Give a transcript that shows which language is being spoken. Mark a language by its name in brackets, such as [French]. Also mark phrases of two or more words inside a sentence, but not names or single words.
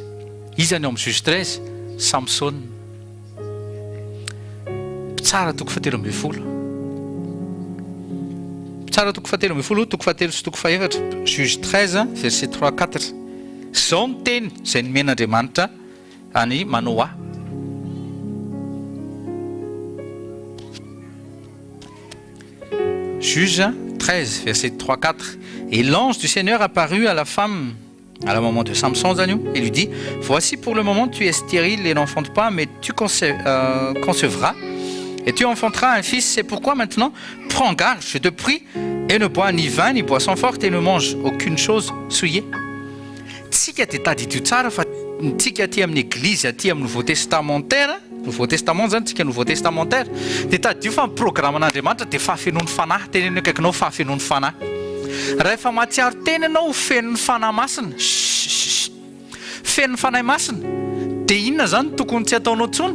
[Malagasy] Iza ny ao amin'ny Juge 13? Samson, mpitsara toko 17. Mpitsara toko 17, toko 7 sy toko 4. [French] Juge 13 verset 3-4. [Malagasy] zao miteny izay nomen'Andriamanitra any Manoa. [French] Juge 13, verset 3-4. Et l'ange du Seigneur apparut à la femme, à la maman de Samson, et lui dit: voici, pour le moment tu es stérile et n'enfantes pas, mais tu concevras et tu enfanteras un fils. C'est pourquoi maintenant prends garde, je te prie, et ne bois ni vin ni boisson forte, et ne mange aucune chose souillée. [Malagasy] Tsika dia tadidio tsara fa tsika aty amin'ny église aty amin'ny [French] Nouveau Testamentaire, Nouveau Testament [Malagasy] zany tsika [French] Nouveau Testamentaire, [Malagasy] dia tadidio fa programman'Andriamanitra dia fahafenoan'ny fanahy. Tenenao kaikinao fahafenoan'ny fanahy. Rehefa matsiaro teny ianao fenon'ny fanahy masina, fenon'ny fanahy masina, dia inona zany tokony tsy ataonao tsony?